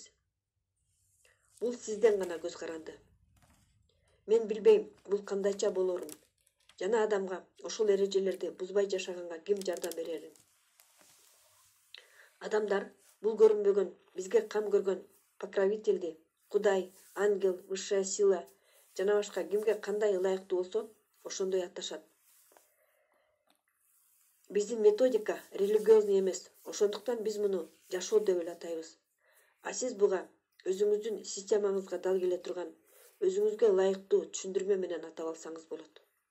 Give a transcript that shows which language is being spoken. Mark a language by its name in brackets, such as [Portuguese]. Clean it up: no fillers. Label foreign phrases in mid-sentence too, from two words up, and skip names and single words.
[Kyrgyz] Бул сизден гана көз каранды. Мен билбейм бул кандайча болорун. Жана адамга ошол эрежелерди бузбай жашаганга ким жардам берерин. Адамдар бул көрүнбөгөн, бизге кам көргөн покровительди, Кудай, [Russian] ангел, высшая сила [Kyrgyz] жана башка кимге кандай ылайыктуу болсо, ошондой аташат. Биздин методика религиозный эмес, ошондуктан биз муну жашоо деп эле атайбыз. А сиз буга өзүңүздүн системаңызга дал келе турган, өзүңүзгө ылайыктуу түшүндүрмө менен атап алсаңыз болот.